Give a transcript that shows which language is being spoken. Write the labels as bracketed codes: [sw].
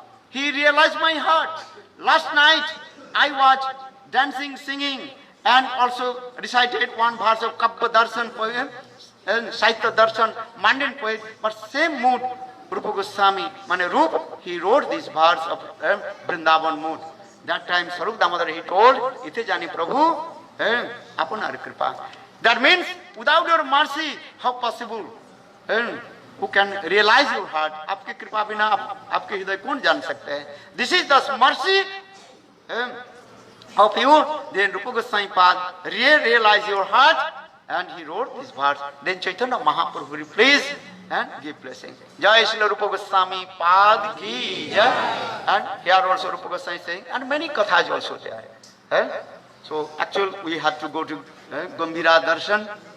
[en] He realized my heart. Last night I was dancing, singing, and also recited one verse of Kabbya Darshan poem and Saitya Darshan, mundane poet, but same mood, Rupa Goswami, Mane Rupa, he wrote this verse of Vrindavan mood. That time Sarup Damodar, he told, [bn] "Ite jani Prabhu, apanar kripa." [en] That means without your mercy, how possible? Who can realize your heart? [hi] आपकी कृपा बिना आपके हृदय कौन जान सकते हैं? [en] This is the mercy of you. Then Rupa Goswami Pad realized your heart and he wrote this verse. Then Chaitanya Mahaprabhu replaced and give blessing. Jai Srila Rupa Goswami Pad ki jai. And here also Rupa Goswami saying, and many kathas also there. So actually we have to go to Gambhira Darshan.